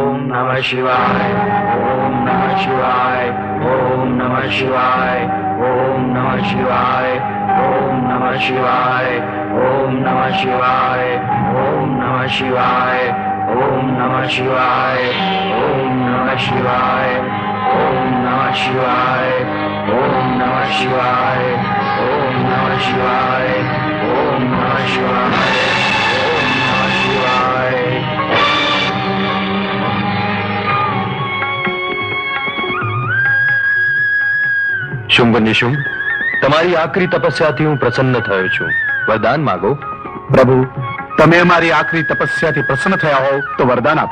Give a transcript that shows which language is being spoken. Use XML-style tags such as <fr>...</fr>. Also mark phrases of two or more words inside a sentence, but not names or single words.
<sa>नमः शिवाय, ओम नमः शिवाय, ओम नमः शिवाय, ओम नमः शिवाय, ओम नमः शिवाय, ओम नमः शिवाय, ओम नमः शिवाय, ओम नमः शिवाय, ओम नमः शिवाय, ओम नमः शिवाय, ओम नमः शिवाय, ओम नमः शिवाय, ओम नमः शिवाय, ओम नमः शिवाय।</sa> <gu>શુંભ નિશુંભ, તમારી આકરી તપસ્યાથી હું પ્રસન્ન થયો છું. વરદાન માગો. પ્રભુ, તમે અમારી આકરી તપસ્યાથી પ્રસન્ન થયા હોવ તો વરદાન આપો.</gu>